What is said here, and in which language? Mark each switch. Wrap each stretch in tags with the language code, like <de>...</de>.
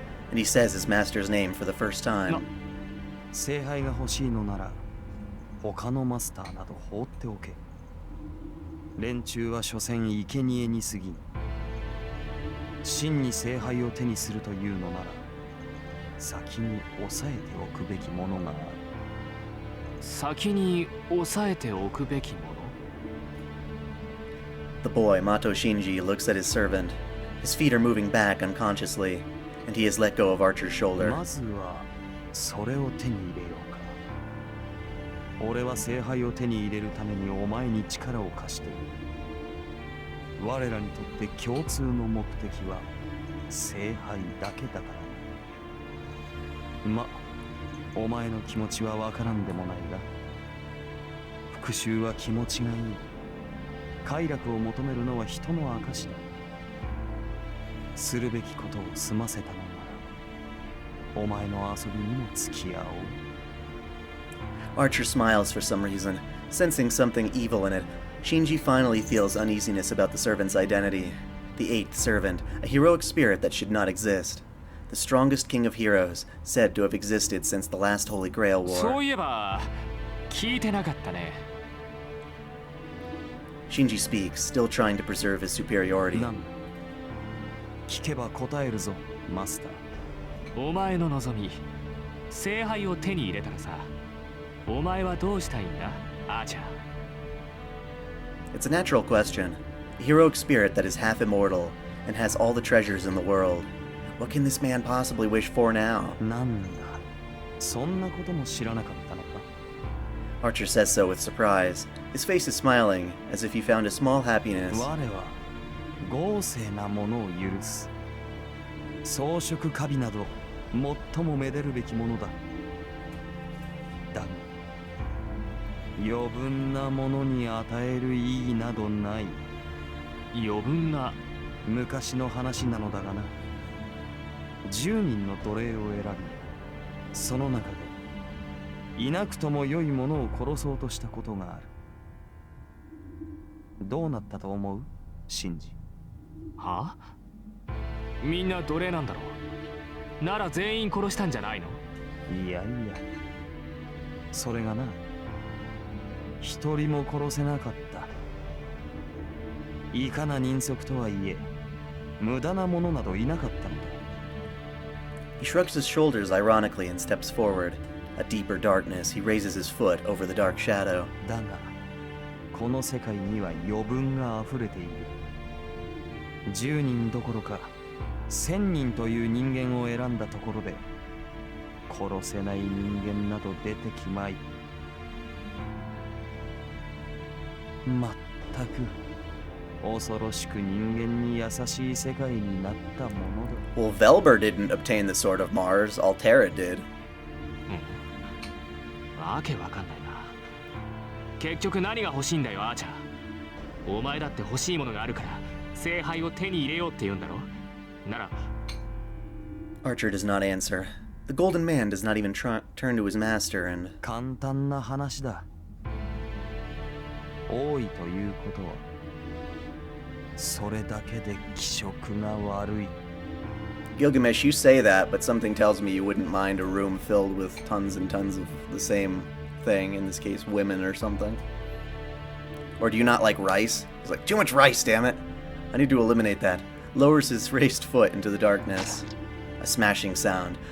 <en>And he says his master's name for the first time.</en> <ja>聖杯が欲しいのなら他のマスターなど放っておけ。連中は所詮生贄に過ぎん。真に聖杯を手にするというのなら先に抑えておくべきものがある。先に抑えておくべきもの？</ja> <en>The boy, Mato Shinji, looks at his servant. His feet are moving back unconsciously, and he has let go of Archer's shoulder.</en> <ja>まずはそれを手に入れようか。俺は聖杯を手に入れるためにお前に力を貸している。我らにとって共通の目的は聖杯だけだからな。ま、お前の気持ちはわからんでもないが、復讐は気持ちがいい。快楽を求めるのは人の証だ。するべきことを済ませたのなら、お前の遊びにも付き合おう。</ja> <en>Archer smiles for some reason, sensing something evil in it. Shinji finally feels uneasiness about the servant's identity. The eighth servant, a heroic spirit that should not exist. The strongest king of heroes, said to have existed since the last Holy Grail War.</en> <ja>そういえば聞いてなかったね。</ja> <en>Shinji speaks, still trying to preserve his superiority.</en> <ja>なんだ。聞けば答えるぞ、マスター。お前の望み、聖杯を手に入れたらさ、お前はどうしたいんだ、アーチャー。</ja> <en>It's a natural question. A heroic spirit that is half immortal and has all the treasures in the world. What can this man possibly wish for now?</en> <ja>なんだ。そんなことも知らなかったのか。</ja> <en>Archer says so with surprise. His face is smiling, as if he found a small happiness.</en> <ja>我は豪勢なものを許す。装飾華美など最もめでるべきものだ。だが余分なものに与える意義などない。余分な。昔の話なのだがな。 10人の奴隷を選び、その中でいなくとも良いものを殺そうとしたことがある。どうなったと思う、シンジ。は？みんな奴隷なんだろう。なら全員殺したんじゃないの？いやいや、それがな、一人も殺せなかった。いかな人足とはいえ、無駄なものなどいなかったのだ。</ja> <en>He shrugs his shoulders ironically and steps forward. A deeper darkness, he raises his foot over the dark shadow.</en> <ja>だが、この世界には余分が溢れている。 10人どころか1000人という人間を選んだところで、殺せない人間など出てきまい。まったく恐ろしく人間に優しい世界になったものだ。</ja> <en>Well, Velber didn't obtain the Sword of Mars, Altera did.</en> <ja>わけわかんないな。結局何が欲しいんだよ、アーチャー。お前だって欲しいものがあるから聖杯を手に入れようって言うんだろ。なら</ja> <en>Archer does not answer. The golden man does not even turn to his master and...</en> <ja>簡単な話だ。多いということはそれだけで気色が悪い。</ja> <en>Gilgamesh, you say that, but something tells me you wouldn't mind a room filled with tons and tons of the same thing, in this case, women or something. Or do you not like rice? It's like, too much rice, damn it! I need to eliminate that. Lowers his raised foot into the darkness. A smashing sound.</en>